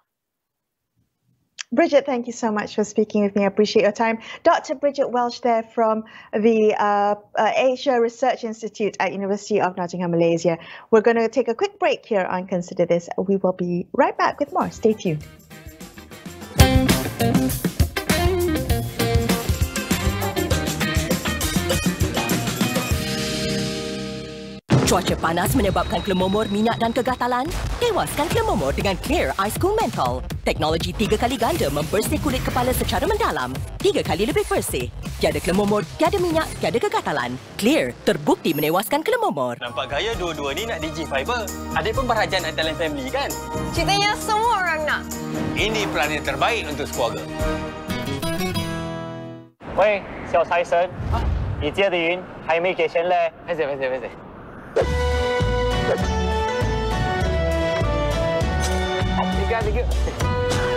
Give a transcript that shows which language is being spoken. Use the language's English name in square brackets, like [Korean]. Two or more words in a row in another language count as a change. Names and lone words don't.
[English] Bridget, thank you so much for speaking with me. I appreciate your time. Dr. Bridget Welch there from the Asia Research Institute at University of Nottingham, Malaysia. We're going to take a quick break here on Consider This. We will be right back with more. Stay tuned. [Malay] Cuaca panas menyebabkan kelemomor, minyak dan kegatalan? Tewaskan kelemomor dengan Clear Ice Cool Menthol. Teknologi 3 kali ganda membersih kulit kepala secara mendalam. 3 kali lebih bersih. Tiada kelemomor, tiada minyak, tiada kegatalan. Clear terbukti menewaskan kelemomor. Nampak gaya dua-dua ni nak Digi Fiber. Adik pun berhajat nak [English] talent family [Malay] kan? Ceritanya semua orang nak. Ini pelanan yang terbaik untuk keluarga. [Chinese] 喂，小财神，你借的云还没给钱嘞？拍谁？ 3, 2